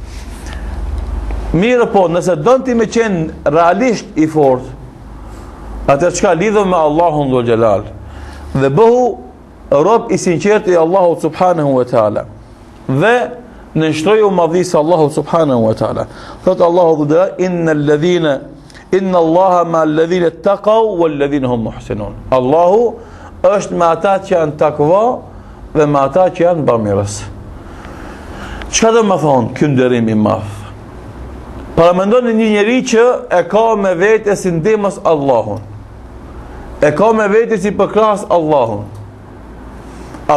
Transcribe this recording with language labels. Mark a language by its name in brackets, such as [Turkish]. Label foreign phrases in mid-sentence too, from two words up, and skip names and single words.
[Albanian] Mirë po, nëse don ti me qenë realisht i fortë, atëherë çka lidhur me Allahun [Arabic] ذو الجلال, [Albanian] dhe bëhu rob i sinqert i Allahut [Arabic] سبحانه وتعالى, [Albanian] dhe nënshtroju madhisë Allahut [Arabic] سبحانه وتعالى. [Albanian] Thot Allahu [Arabic] ذو الجلال: إن الله مع الذين اتقوا والذين هم محسنون. [Albanian] Allahu është me ata që janë takva dhe me ata që janë bamirës. Çka do të thonë ky nderim i madh? Paramendon një njeri që e ka me vete si ndihmës Allahun, e ka me vete si përkras Allahun.